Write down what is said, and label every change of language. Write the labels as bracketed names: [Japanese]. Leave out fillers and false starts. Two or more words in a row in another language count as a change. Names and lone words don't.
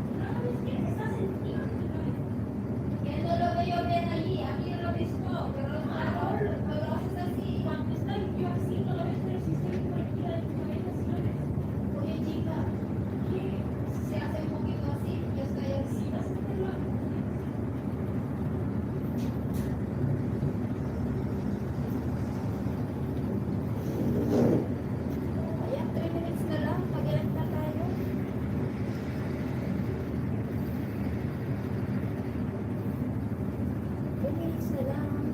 [Spanish] Que no lo veo bien allí. Aquí lo he visto, pero lo haces así. Cuando está yo así, no lo ves, pero si estoy cualquiera de tu cabeza, si lo ves. Oye, chica, ¿qué? Se hace un poquito así, yo estoy así. ¿Vas a hacerlo? [Filipino] Ayan, 3 minutes na lang. Mag-edit na tayo. 3 minutes na lang.